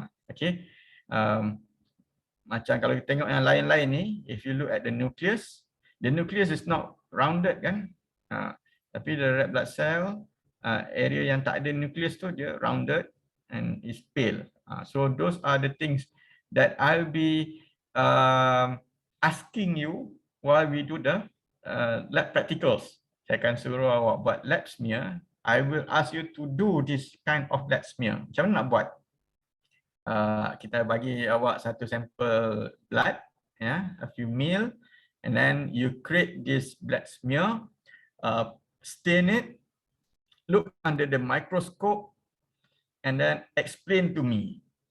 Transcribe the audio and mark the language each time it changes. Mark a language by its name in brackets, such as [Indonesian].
[English] Okay. [Malay] Macam kalau kita tengok yang lain-lain ni, [English] if you look at the nucleus is not rounded kan. [Malay] Tapi [English] the red blood cell, [Malay] area yang tak ada nucleus tu dia [English] rounded and is pale. So those are the things that I'll be asking you while we do the lab practicals. [Malay] Saya akan suruh awak buat lab smear. [English] I will ask you to do this kind of lab smear. [Malay] Macam mana nak buat? Kita bagi awak satu sampel [English] blood, a few ml, and then you create this blood smear, stain it, look under the microscope, and then explain to me.